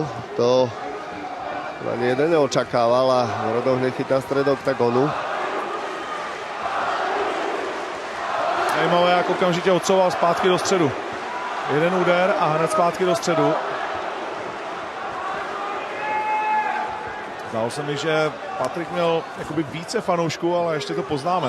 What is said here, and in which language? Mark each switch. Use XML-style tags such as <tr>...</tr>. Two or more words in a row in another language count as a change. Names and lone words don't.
<sk>To ani jeden neočakával a Morodov hneď chytá stred oktagonu.</sk> <cs>Zajímavé, jak okamžitě odsouval zpátky do středu. Jeden úder a hned zpátky do středu. Zdálo se mi, že Patrik měl jakoby více fanoušků, ale ještě to poznáme.</cs>